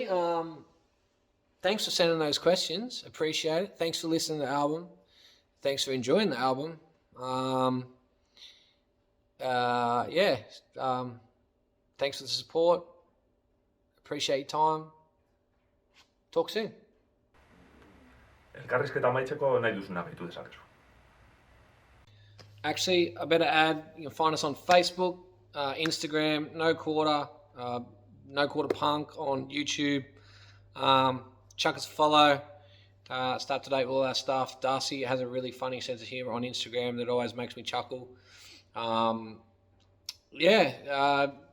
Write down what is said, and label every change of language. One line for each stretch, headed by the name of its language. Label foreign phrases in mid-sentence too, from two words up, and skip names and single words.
English: Thanks for sending those questions. Appreciate it. Thanks for listening to the album. Thanks for enjoying the album. Thanks for the support. Appreciate your time. Talk soon.
Basque: Elkarrizketa amaitzeko nahi duzuna gaitu dezakezu.
English: Actually, I better add, you can find us on Facebook, Instagram, No Quarter Punk on YouTube. Chuck us a follow. Stay up to date with all our stuff. Darcy has a really funny sense of humour on Instagram that always makes me chuckle.